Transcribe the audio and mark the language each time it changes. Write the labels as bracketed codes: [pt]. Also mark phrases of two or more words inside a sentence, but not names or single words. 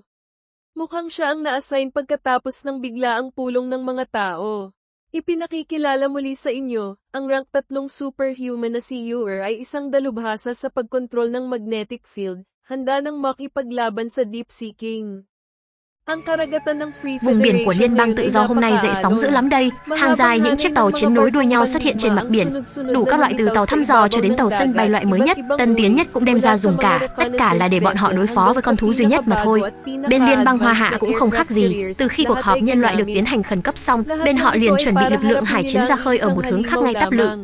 [tl] Mukhang siya ang na-assign pagkatapos ng biglaang pulong ng mga tao. Ipinakikilala muli sa inyo, ang rank 3 superhuman na si Ur ay isang dalubhasa sa pagkontrol ng [en] magnetic field, [tl] handa nang makipaglaban sa Deep Sea King. Ang karagatan ng Free [vi] Vùng biển của Liên bang Tự do hôm nay dậy sóng dữ lắm đây, hàng dài những chiếc tàu chiến nối đuôi nhau xuất hiện trên mặt biển, đủ các loại từ tàu thăm dò cho đến tàu sân bay loại mới nhất, tân tiến nhất cũng đem ra dùng cả, tất cả là để bọn họ đối phó với con thú duy nhất mà thôi. Bên Liên bang Hoa Hạ cũng không khác gì, từ khi cuộc họp nhân loại được tiến hành khẩn cấp xong, bên họ liền chuẩn bị lực lượng hải chiến ra khơi ở một hướng khác ngay Táp Lự.